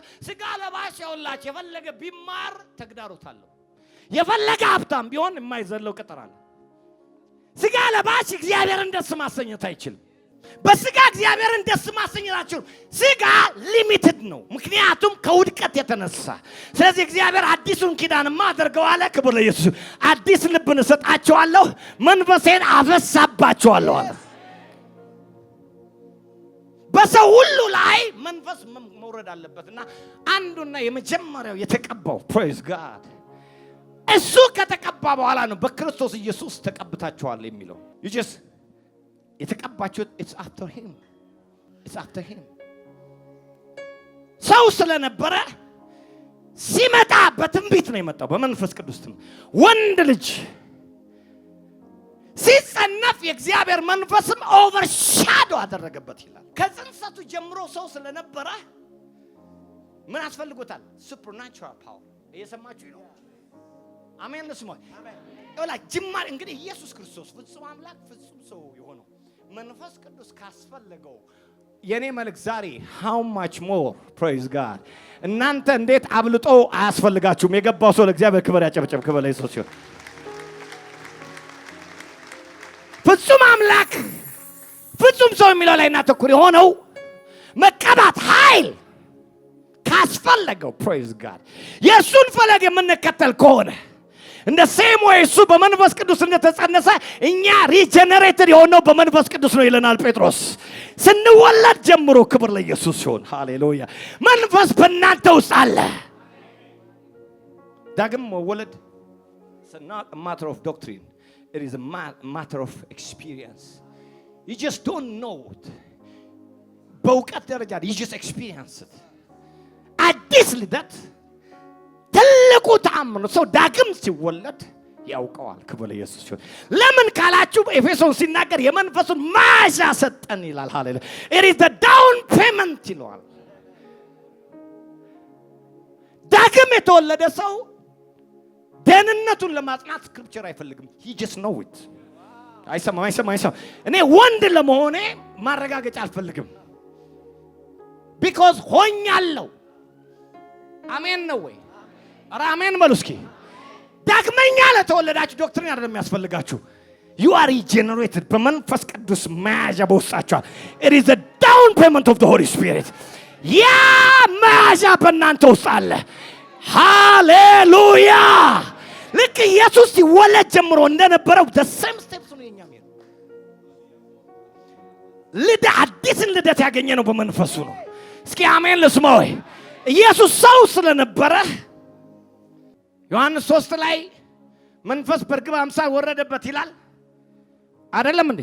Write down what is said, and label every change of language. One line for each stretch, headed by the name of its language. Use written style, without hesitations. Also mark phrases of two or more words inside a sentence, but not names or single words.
Amharic: ስጋ ለባሽ ያውላችሁ የፈለገ ቢማር ተግዳሮት አለው። የፈለገ ሀብታም ቢሆን የማይዘለው ቅጥር አለ። ስጋ ለባሽ እግዚአብሔርን ደስ ማሰኘት አይችልም። በስጋ እግዚአብሔርን ደስ ማሰኘታችሁ ስጋ ሊሚትድ ነው፣ ምክንያቱም ከውድቀት የተነሳ። ስለዚህ እግዚአብሔር አዲሱን ኪዳን ማደርገው አለ። ክብር ለኢየሱስ። አዲስ ልብን እሰጣቸዋለሁ፣ መንፈሴን አፈሳባቸዋለሁ አለ። በሰው ሁሉ ላይ መንፈስ መውረድ አለበትና አንዱና የመጀመሪያው የተቀባው
English: praise God
Amharic: እሱ ከተቀባ በኋላ ነው በክርስቶስ ኢየሱስ ተቀብታችኋል የሚለው።
English: you just
Amharic: የተቀባችሁት
English: it's after him
Amharic: ሰው ስለነበረ ሲመጣ በትንቢት ነው የመጣው፣ በመንፈስ ቅዱስ ነው። ወንድ ልጅ ሲጸነፍ የእግዚአብሔር መንፈስም ኦቨርሻዶ አደረገበት ይላል። ከጽንሰቱ ጀምሮ ሰው ስለነበረ ምን አስፈልጎታል?
English: supernatural power።
Amharic: እየሰማችሁ ነው? አሜን ልስማ። አሜን። ጅማሬ እንግዲህ ኢየሱስ ክርስቶስ ፍጹም አምላክ ፍጹም ሰው የሆነው መንፈስ ቅዱስ ካስፈለገው የኔ መልእክት ዛሬ
English: how much more praise God
Amharic: እናንተ እንዴት አብልጦ አያስፈልጋችሁም? የገባው ሰው ለእግዚአብሔር ክብር ያጨብጨብ። ክብር ለኢየሱስ ይሁን። ፍጹም አምላክ ፍጹም ሰው የሚለው ላይ እናተኩር የሆነው መቀባት ኃይል ካስፈለገው
English: praise God
Amharic: የእሱን ፈለግ የምንከተል ከሆነ እንደ ሴም ወይ እሱ በመንፈስ ቅዱስ እንደተጸነሰ እኛ ሪጀነሬትድ የሆነው በመንፈስ ቅዱስ ነው ይለናል ጴጥሮስ። ስንወለድ ጀምሮ ክብር ለኢየሱስ ይሁን። ሃሌሉያ። መንፈስ በእናንተ ውስጥ አለ። ዳግም መወለድ
English: it's not a matter of doctrine, it is a matter of experience. You just don't know it.
Amharic: በእውቀት ደረጃ
English: you just experience it.
Amharic: አዲስ ልደት ትልቁ ተአምር ነው። ሰው ዳግም ሲወለድ ያውቀዋል። ክብር ለኢየሱስ ይሁን። ለምን ካላችሁ ኤፌሶን ሲናገር የመንፈሱን ማዣ ሰጠን ይላል። ሃሌሉያ።
English: it is the down payment
Amharic: ይላል። ዳግም የተወለደ ሰው ደህንነቱን ለማጽናት ስክሪፕቸር አይፈልግም።
English: he just know it።
Amharic: አይሰማም። እኔ ወንድ ለመሆኔ ማረጋገጫ አልፈልግም። because ሆኛለሁ። አሜን ነው ወይ? ኧረ አሜን በሉ እስኪ። ዳግመኛ ለተወለዳችሁ ዶክትሪን አይደለም የሚያስፈልጋችሁ።
English: you are regenerated
Amharic: በመንፈስ ቅዱስ መያዣ በውስጣችሁ።
English: it is the down payment of the Holy Spirit።
Amharic: ያ መያዣ በእናንተ ውስጥ አለ። ሃሌሉያ። ልክ ኢየሱስ ሲወለድ ጀምሮ እንደነበረው
English: the same steps
Amharic: ነው የኛም ይሄ አዲስን ልደት ያገኘ ነው በመንፈሱ ነው። እስኪ አሜን ልስማ ወይ? ኢየሱስ ሰው ስለነበረ ዮሐንስ 3 ላይ መንፈስ በርግብ አምሳል ወረደበት ይላል አይደለም እንዴ?